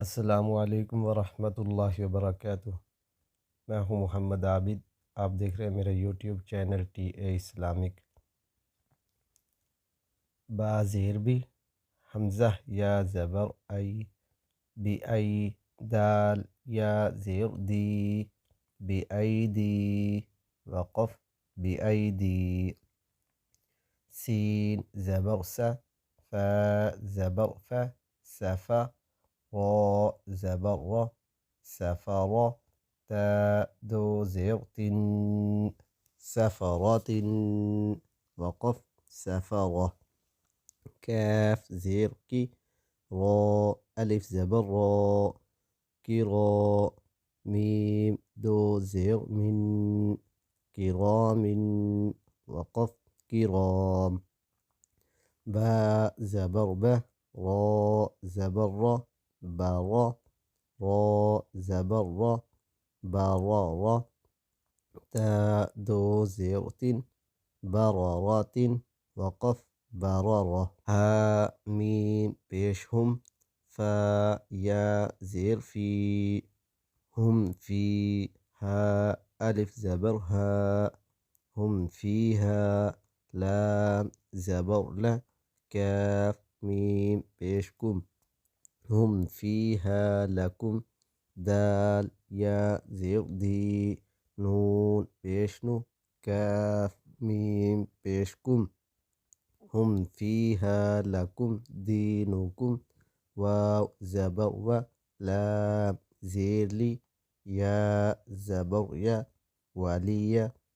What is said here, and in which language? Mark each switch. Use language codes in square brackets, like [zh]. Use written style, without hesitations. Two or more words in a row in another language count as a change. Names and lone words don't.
[ur] السلام علیکم ورحمۃ اللہ وبرکاتہ۔ میں ہوں محمد عابد، آپ دیکھ رہے ہیں میرا یوٹیوب چینل ٹی اے اسلامک۔ با زیر بھی، حمزہ یا زبر ای، بی ای، دال یا زیر دی، بی ای دی، وقف بی ای دی، سین زبر سا، فا زبر فا، سفا، را زبر را، سفر، تا دو زیر تن، سفرات، وقف سفرة، كاف زير كي، را ألف زبر را، كرا، ميم دو زير من، كرام، وقف كرام، با زبر با، را زبر را، برا، را زبر را، برارا، تا دو زير تن، برارات، وقف برارة، ها ميم بيشهم، فا يا زير في، [ar] هم في، [ur] ها ألف زبر ها، [ar] هم فيها، [ur] لام زبر لا، كاف ميم بيشكم، [ar] هم فيها لكم، [ur] دال يا زير دي، نون بيشنو، كاف ميم بيشكم، [ar] هم فيها لكم دينكم، [ur] واو زبر و، لام زير لي، يا زبر يا، ولي،